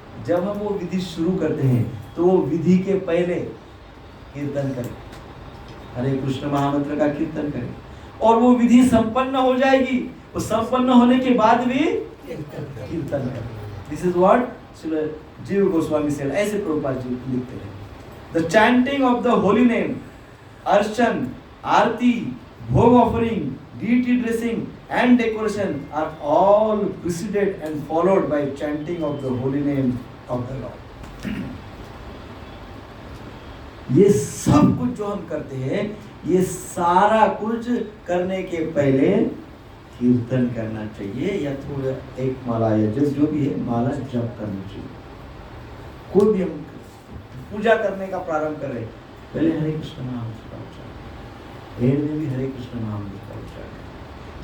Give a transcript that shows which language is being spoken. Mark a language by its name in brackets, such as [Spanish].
[Hindi] जब हम वो विधि शुरू करते हैं तो वो विधि के पहले कीर्तन करें, हरे कृष्ण महामंत्र का कीर्तन करें, और वो विधि संपन्न हो जाएगी, वो संपन्न होने के बाद भी कीर्तन करें। [English] This is what Jiva Goswami said. [Hindi] ऐसे प्रभुपाद जी लिखते हैं, [English] The chanting of the holy name, archan, aarti, bhog offering, deity dressing and decoration are all preceded and followed by chanting of the holy name of the Lord। [Hindi] ये सब कुछ जो हम करते हैं, ये सारा कुछ करने के पहले कीर्तन करना चाहिए, या थोड़ा एक माला या जो भी है माला जप करना चाहिए। कोई भी हम पूजा करने का प्रारंभ कर रहे पहले हरे कृष्ण महामंत्र का उच्चारण, एंड में भी हरे कृष्ण महामंत्र का उच्चारण।